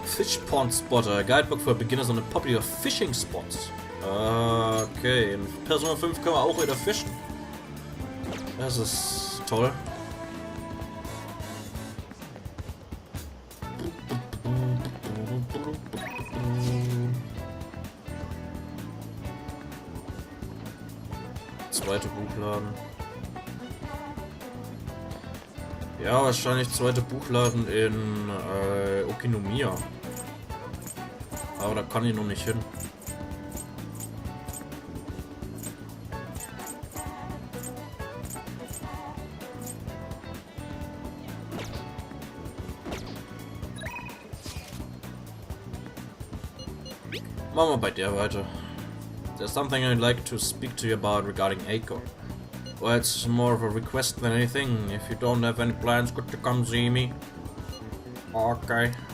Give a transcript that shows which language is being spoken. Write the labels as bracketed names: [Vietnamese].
[English] Fish Pond Spotter, a guidebook for beginners on the popular fishing spots. [German] Okay, in Persona 5 können wir auch wieder fischen. Das ist toll. zweite Buchladen. Ja, wahrscheinlich zweite Buchladen in Okinomiya. Aber da kann ich noch nicht hin. Machen wir bei der weiter. [English] There's something I'd like to speak to you about regarding Eiko. Well, it's more of a request than anything. If you don't have any plans, could you come see me? Okay.